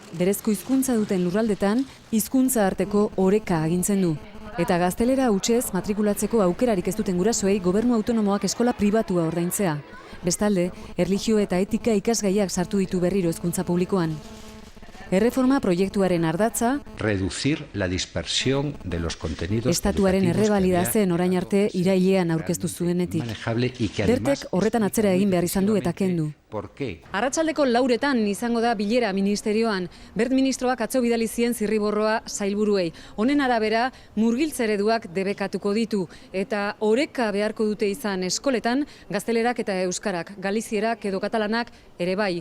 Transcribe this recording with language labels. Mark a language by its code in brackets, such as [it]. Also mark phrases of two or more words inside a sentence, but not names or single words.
[eu] Berezko hizkuntza duten lurraldetan, hizkuntza arteko oreka agintzen du. Eta gaztelera hutsez matrikulatzeko aukerarik ez duten gurasoei gobernu autonomoak eskola pribatua ordaintzea. Bestalde, erlijio eta etika ikasgaiak sartu ditu berriro hezkuntza publikoan. Erreforma proiektuaren ardatza, [es] reducir la dispersión de los contenidos [eu] estatuaren errebalida zen orain arte irailean aurkeztu zuenetik. Bertek horretan atzera egin behar izan du eta kendu. Arratsaldeko 4etan izango da bilera ministerioan. Bert ministroak atzo bidali zien zirriborroa sailburuei. Honen arabera, murgiltze ereduak debekatuko ditu eta oreka beharko dute izan eskoletan gaztelerak eta euskarak, galizierak edo katalanak ere bai.